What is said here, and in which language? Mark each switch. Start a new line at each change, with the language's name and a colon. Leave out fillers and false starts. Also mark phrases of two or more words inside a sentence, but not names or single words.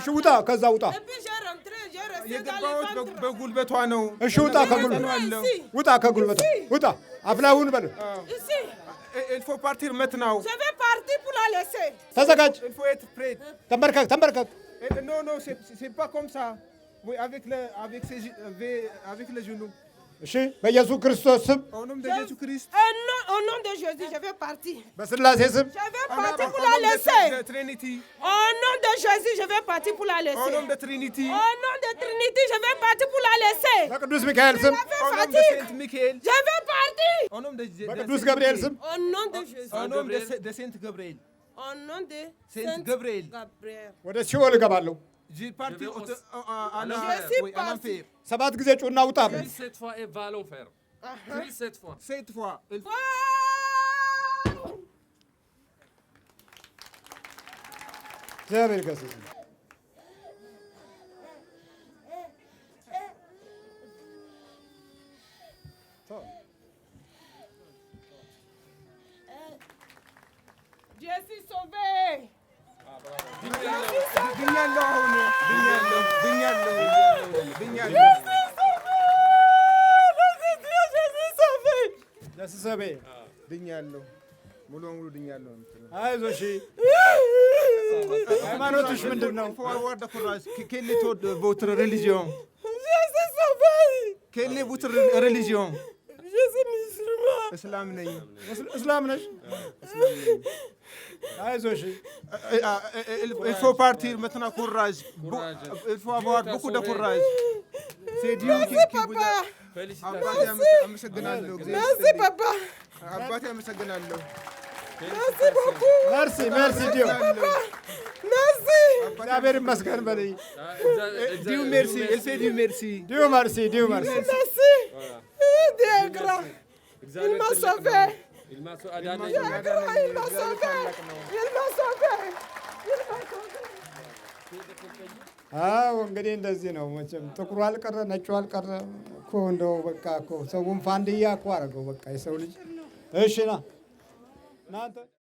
Amharic: እሺ ውጣ፣ ከዛ ውጣ።
French: Et puis j'ai resté dans le
Amharic: የገባሁት
French: ventre.
Amharic: በጉልበቷ ነው። እሺ ውጣ ከጉልበቷ
French: Ici,
Amharic: ውጣ፣ ከጉልበቷ ውጣ። አፍ ላይ ሁን በል።
French: ici. Il faut partir maintenant. Je vais partir pour la laisser.
Amharic: ተዘጋጅ፣
French: Il faut être prêt.
Amharic: ተንበርከክ።
French: Non, c'est pas comme ça. Oui, avec les genoux.
Amharic: እሺ በኢየሱስ ክርስቶስ ስም
French: Au nom de Jésus-Christ. Au nom de Jésus, je vais partir.
Amharic: በስላሴ ስም
French: Je vais partir pour Au la nom laisser. de Trinity. Au nom de Jésus, je vais partir pour la Au laisser. nom de Trinity. Au nom de Trinité, je vais partir pour la laisser.
Amharic: በቅዱስ ሚካኤል ስም
French: Je vais Au nom de partir. Saint Michael. Je vais partir. Au nom de
Amharic: በቅዱስ ገብርኤል ስም
French: Au nom de Jésus. Au nom de Saint Gabriel. Au nom de Saint Gabriel. Gabriel.
Amharic: ወደ ሲኦል እገባለሁ።
French: J'ai parti à suis l'enfer.
Amharic: 7 ጊዜ ጩና ውጣ በል።
French: Crie 7 fois et va à l'enfer. Crie 7 fois. 7 fois.
Amharic: እግዚአብሔር ይገስጽ።
French: Je suis sauvé.
Amharic: ድኛለሁ አሁን ድኛለሁ። ለስሰቤ ድኛለሁ ሙሉ በሙሉ ድኛለሁ። አይዞሽ። ሃይማኖትሽ ምንድን ነው?
French: Quelle est votre religion? Je suis sauvé. Quelle est votre religion? Je suis musulman.
Amharic: እስላም ነኝ። እስላም ነሽ? አይዞሽ።
French: Il faut partir maintenant, courage. Il faut avoir beaucoup de courage. C'est Dieu qui vous a...
Amharic: አባቴ አመሰግናለሁ።
French: Merci, papa.
Amharic: አባቴ አመሰግናለሁ።
French: Merci beaucoup. merci Dieu Merci.
Amharic: እግዚአብሔር ይመስገን በለኝ።
French: Dieu merci. Elle fait Dieu merci. Dieu merci Dieu merci። Merci. Dieu est grand. Il m'a sauvé. Il m'a sauvé. Dieu est grand. Il m'a sauvé. Il m'a sauvé. Il m'a sauvé.
Amharic: አዎ እንግዲህ እንደዚህ ነው መቼም። ጥቁሩ አልቀረ ነጩ አልቀረ እኮ እንደው በቃ እኮ ሰውን ፋንድያ እኮ አደረገው በቃ የሰው ልጅ። እሺ ና እናንተ